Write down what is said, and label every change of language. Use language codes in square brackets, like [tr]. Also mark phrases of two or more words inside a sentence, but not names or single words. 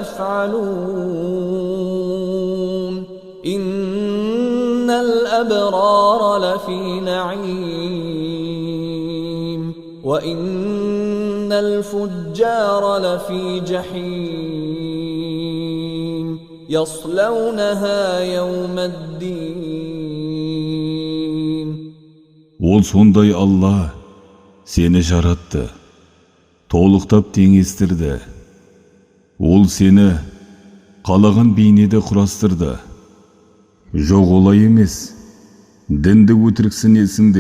[ar] تفعلون إن الأبرار لفي نعيم وإن الفجار لفي جحيم يصلونها يوم الدين. [kk] Ол сондай Алла сені жаратты, толықтап теңестірді. Ол сені қалаған бейнеде құрастырды. Жоқ, олай емес, дінді өтіріксінесіңдер.